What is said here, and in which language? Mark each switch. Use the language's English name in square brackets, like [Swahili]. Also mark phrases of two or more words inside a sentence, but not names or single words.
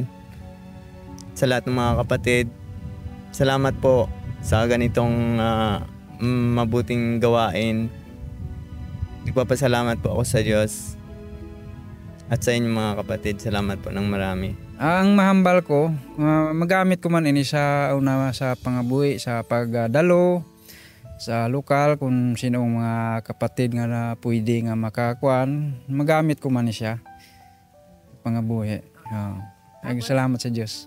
[Filipino] Sa lahat ng mga kapatid, salamat po sa ganitong mabuting gawain. Nagpapasalamat po ako sa Diyos at sa inyo mga kapatid. Salamat po ng marami. [Hiligaynon] Ang mahambal ko, magamit ko man ini sa una sa pangabuhi, sa pagdalo, sa lokal kung sino mga kapatid nga na pwede nga makakuan, magamit ko man siya pangabuhi. Salamat sa Diyos.